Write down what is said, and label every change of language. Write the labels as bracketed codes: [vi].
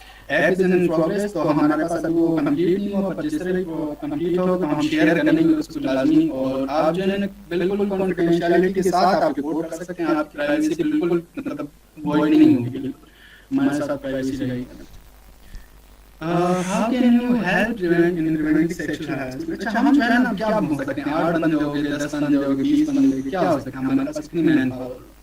[hi] App is in progress, तो हमारे पास अभी वो कंप्लीट नहीं हुआ, पर जिस तरह वो कंप्लीट हो तो हम शेयर करेंगे उसको लाजमी. और आप जो है बिल्कुल कॉन्फिडेंशियलिटी के साथ आप रिपोर्ट कर सकते हैं. आपकी प्राइवेसी बिल्कुल मतलब वॉइड नहीं होगी, बिल्कुल हमारे साथ प्राइवेसी रहेगी. [en] How can you help prevent in preventing sexual harassment? [hi] अच्छा हम जो है ना क्या हो सकते हैं, 8 बंदे हो गए, 10 बंदे हो गए, 20 बंदे हो गए, क्या हो सकता है, हमारे पास कितनी मैन पावर.